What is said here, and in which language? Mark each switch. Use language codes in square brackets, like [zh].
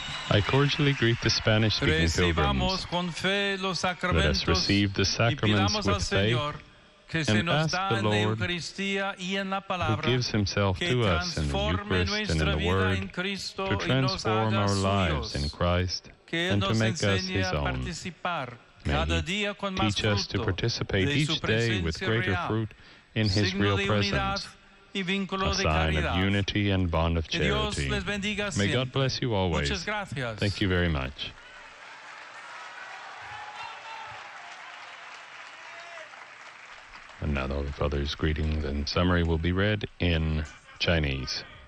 [en] I cordially greet the Spanish-speaking pilgrims. [es] Recibamos con fe los sacramentos. [en] Let us receive the sacraments with faith. [es] Que se nos da en la Eucaristía y en la palabra, que transforme nuestra vida en Cristo y nos haga suyos, que Él nos enseñe a participar cada día con más fruto de su presencia real, signo de unidad y vínculo de caridad. Que Dios les bendiga siempre. [en] May God bless you always. [es] Muchas gracias. [en] Thank you very much. And now the Father's greetings and summary will be read in Chinese.